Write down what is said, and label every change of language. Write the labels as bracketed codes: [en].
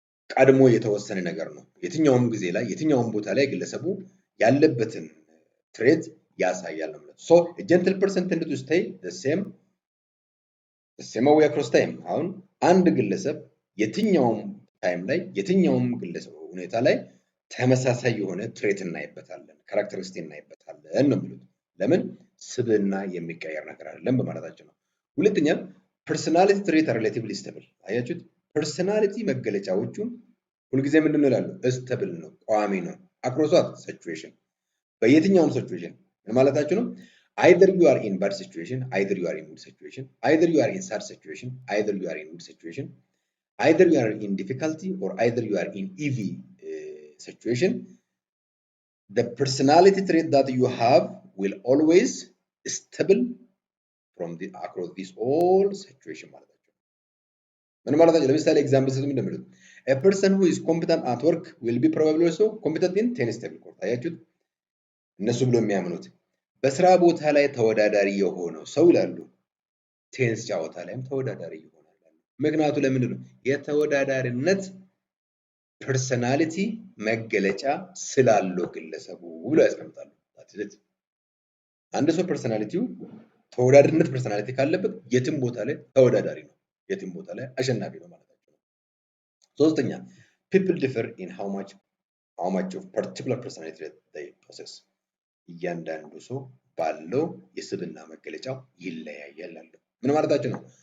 [am] ቀድሞ የተወሰነ ነገር ነው። የትኛውም ጊዜ ላይ የትኛውም ቦታ ላይ ግለሰቡ ያለበትን ትሬት ያሳያል ነው ማለት። [en] so a gentle person tends to stay the same way across time። [am] አሁን አንድ ግለሰብ የትኛውም ታይም ላይ የትኛውም ግለሰብ ሁኔታ ላይ ተመሳሳይ የሆነ ትሬት እናይበታለን፣ ካራክተሪስቲክ እናይበታለን ነው የሚሉት። ለምን? ስብዕና የሚቀየር ነገር አይደለም በማለታቸው ነው። ሁለተኛ ፐርሰናሊቲ ትሬት [en] are relatively stable። [am] አያችሁት? ፐርሰናሊቲ መገለጫዎቹ ሁልጊዜ ምንድነው ይላሉ? stable ነው፣ ቋሚ ነው። [en] across what situation [am] በየትኛውም ሲቹዌሽን ምን ማለታቸው ነው? [en] either you are in bad situation, either you are in good situation, either you are in sad situation, either you are in good situation, either you are in difficulty or either you are in easy situation. The personality trait that you have will always stable from the across this all situation [am] ማለታቸው። ምን ማለታቸው? ለምሳሌ ኤግዛምፕል ሰጥተው እንደሚሉት [en] a person who is competent at work will be probably also competent in tennis table court። [am] አያችሁት? እነሱ ብሎ የሚያምኑት በስራ ቦታ ላይ ተወዳዳሪ የሆነው ሰው ይላሉ ቴኒስ ጨዋታ ላይም ተወዳዳሪ ይሆናል። ምክንያቱ ለምንድን ነው? የተወዳዳሪነት ፐርሰናሊቲ መገለጫ ስላለው ግለሰቡ ብሎ ያስቀምጣሉ። አንድ ሰው ፐርሰናሊቲው ተወዳዳሪነት ፐርሰናሊቲ ካለበት የትም ቦታ ላይ ተወዳዳሪ ነው፣ የትም ቦታ ላይ አሸናፊ ነው ማለታቸው ነው። ሶስተኛ [en] people differ in how much of particular personality they possess። [am] እያንዳንዱ ሰው ባለው የስብዕና መገለጫው ይለያያል አለ። ምን ማለታቸው ነው?